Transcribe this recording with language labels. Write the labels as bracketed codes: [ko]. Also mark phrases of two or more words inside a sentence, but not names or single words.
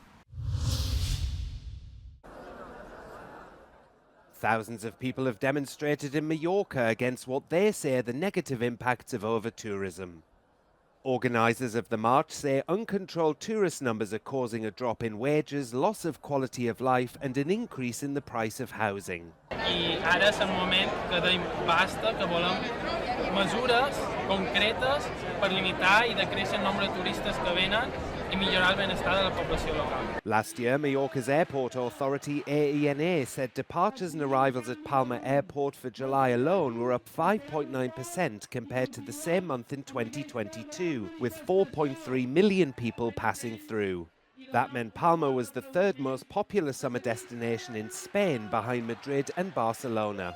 [en] Thousands of people have demonstrated in Mallorca against what they say are the negative impacts of overtourism. Organisers of the march say uncontrolled tourist numbers are causing a drop in wages, loss of quality of life and an increase in the price of housing. [ca] I ara és el moment que deim basta, que volem mesures concretes per limitar i decréixer el nombre de turistes que venen i millorar el benestar de la població local. [en] Last year, Mallorca's airport authority, AENA, said departures and arrivals at Palma Airport for July alone were up 5.9% compared to the same month in 2022, with 4.3 million people passing through. That meant Palma was the third most popular summer destination in Spain, behind Madrid and Barcelona.